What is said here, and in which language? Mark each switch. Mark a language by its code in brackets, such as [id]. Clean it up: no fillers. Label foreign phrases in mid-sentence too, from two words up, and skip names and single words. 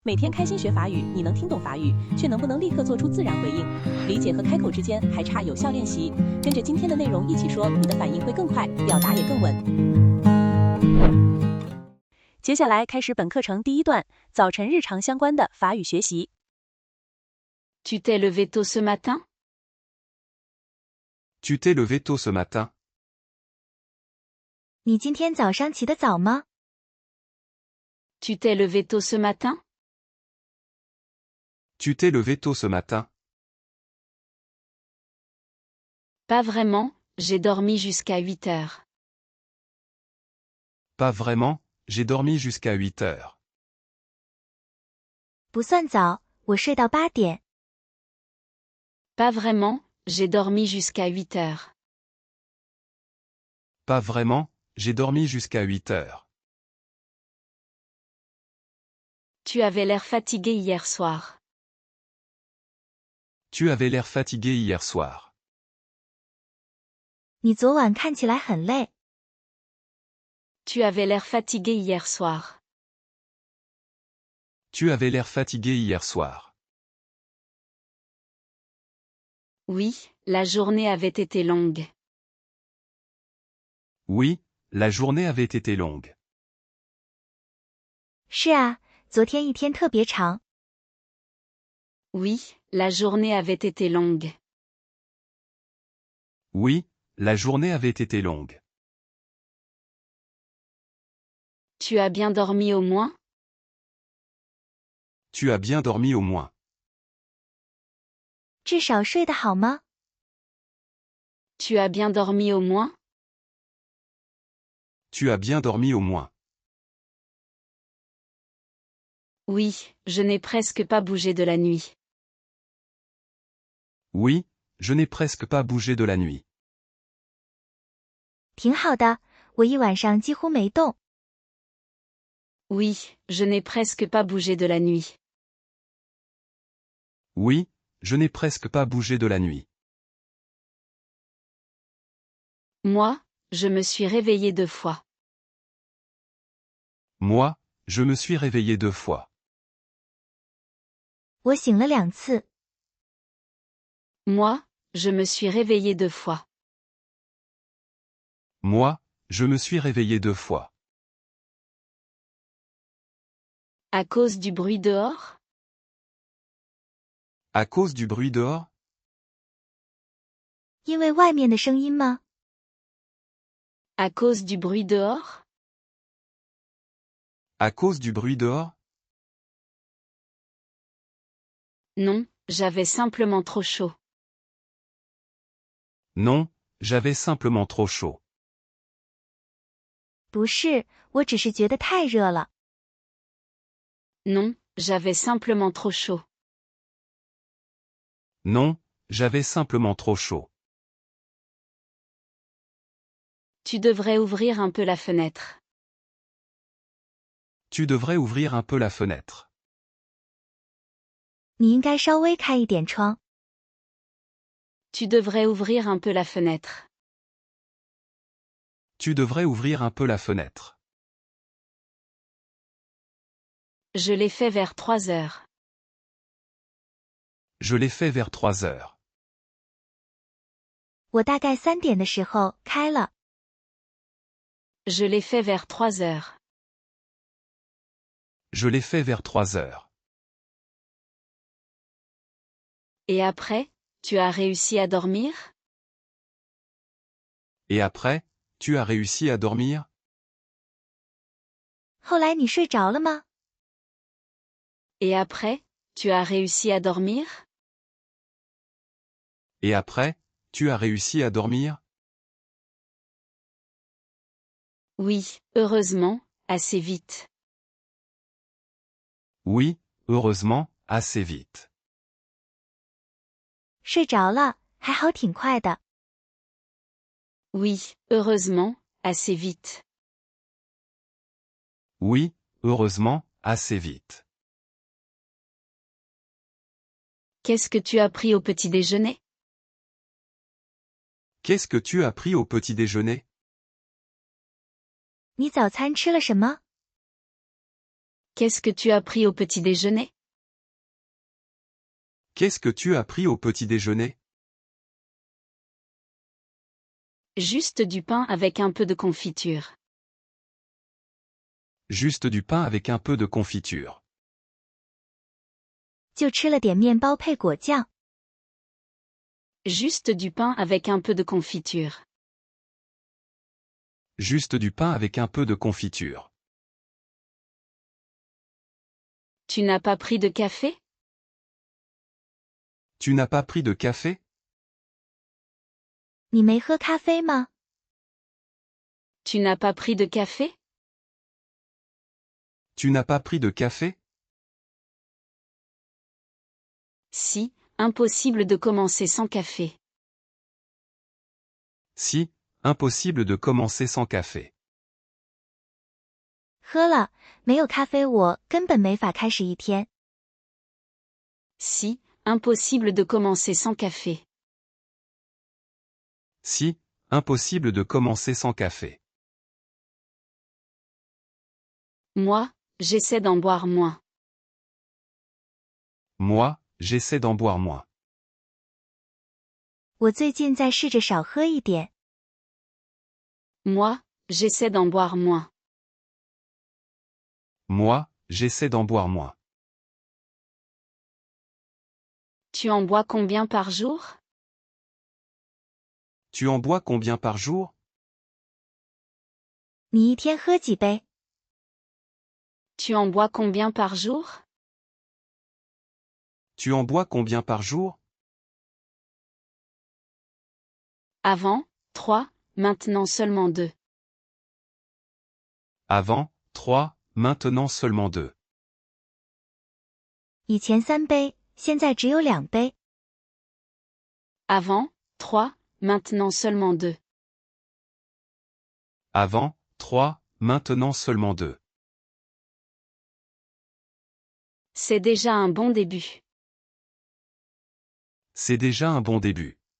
[zh] 每天开心学法语，你能听懂法语，却能不能立刻做出自然回应？理解和开口之间还差有效练习。跟着今天的内容一起说，你的反应会更快，表达也更稳。接下来开始本课程第一段，早晨日常相关的法语学习。 [fr] Tu t'es levé tôt ce matin? Tu t'es levé tôt ce matin? [zh] 你今天早上起得早吗？ [fr] Tu t'es levé tôt ce matin? Tu t'es levé tôt ce matin? Pas vraiment, j'ai dormi jusqu'à 8 heures. Pas vraiment, j'ai dormi jusqu'à 8 heures. [zh] 不算早，我睡到8点。 [fr] Pas vraiment, j'ai dormi jusqu'à 8 heures. Pas vraiment, j'ai dormi jusqu'à 8 heures. Tu avais l'air fatigué hier soir. Tu avais l'air fatigué hier soir. [zh] 你昨晚看起来很累。 [fr] Tu avais l'air fatigué hier soir. Tu avais l'air fatigué hier soir. Oui, la journée avait été longue. Oui, la journée avait été longue. [zh] 是啊，昨天一天特别长。 [fr] Oui, la journée avait été longue. Oui, la journée avait été longue. Tu as bien dormi au moins? Tu as bien dormi au moins. [zh] 至少睡得好吗？ [fr] Tu as bien dormi au moins? Tu as bien dormi au moins. Oui, je n'ai presque pas bougé de la nuit. Oui, je n'ai presque pas bougé de la nuit. [zh] 挺好的，我一晚上几乎没动。 [fr] Oui, je n'ai presque pas bougé de la nuit. Oui, je n'ai presque pas bougé de la nuit. Moi, je me suis réveillé 2 fois. Moi, je me suis réveillé 2 fois. [zh] 我醒了2次。 [fr] Moi, je me suis réveillé 2 fois. Moi, je me suis réveillé 2 fois. À cause du bruit dehors? À cause du bruit dehors? [zh] 因为外面的声音吗？ [fr] À cause du bruit dehors? À cause du bruit dehors? Non, j'avais simplement trop chaud. Non, j'avais simplement trop chaud. [zh] 不是，我只是觉得太热了。 [fr] Non, j'avais simplement trop chaud. Non, j'avais simplement trop chaud. Tu devrais ouvrir un peu la fenêtre. Tu devrais ouvrir un peu la fenêtre. [zh] 你应该稍微开一点窗。 [fr] Tu devrais ouvrir un peu la fenêtre. Tu devrais ouvrir un peu la fenêtre. Je l'ai fait vers 3 heures. Je l'ai fait vers 3 heures. [zh] 我大概3点的时候开了。 [fr] Je l'ai fait vers 3 heures. Je l'ai fait vers 3 heures. Et après, tu as réussi à dormir? Et après, tu as réussi à dormir? [zh] 后来你睡着了吗？ [fr] Et après, tu as réussi à dormir? Et après, tu as réussi à dormir? Oui, heureusement, assez vite. Oui, heureusement, assez vite. [zh] 睡着了，还好挺快的。 [fr] Oui, heureusement, assez vite. Oui, heureusement, assez vite. Qu'est-ce que tu as pris au petit déjeuner? Qu'est-ce que tu as pris au petit déjeuner? [zh] 你早餐吃了什么？ [fr] Qu'est-ce que tu as pris au petit déjeuner? Qu'est-ce que tu as pris au petit déjeuner? Juste du pain avec un peu de confiture. Juste du pain avec un peu de confiture. [zh] 就吃了点面包配果酱。 [fr] Juste du pain avec un peu de confiture. Juste du pain avec un peu de confiture. Tu n'as pas pris de café? Tu n'as pas pris de café? [zh] 你没喝咖啡吗？ [fr] Tu n'as pas pris de café? Tu n'as pas pris de café? Si, impossible de commencer sans café. Si, impossible de commencer sans café. [zh] 喝了，没有咖啡我根本没法开始一天。 [fr] Si, impossible de commencer sans café. Si, impossible de commencer sans café. Moi, j'essaie d'en boire moins. Moi, j'essaie d'en boire moins. [zh] 我最近在试着少喝一点。 [fr] Moi, j'essaie d'en boire moins. Moi, j'essaie d'en boire moins. Tu en bois combien par jour? Tu en bois combien par jour? [zh] 你一天喝几杯？ [fr] Tu en bois combien par jour? Tu en bois combien par jour? Avant, 3, maintenant seulement 2. Avant, 3, maintenant seulement 2. [zh] 以前3杯，现在只有2杯。 [fr] Avant, 3, maintenant seulement 2. Avant, 3, maintenant seulement 2. C'est déjà un bon début. C'est déjà un bon début.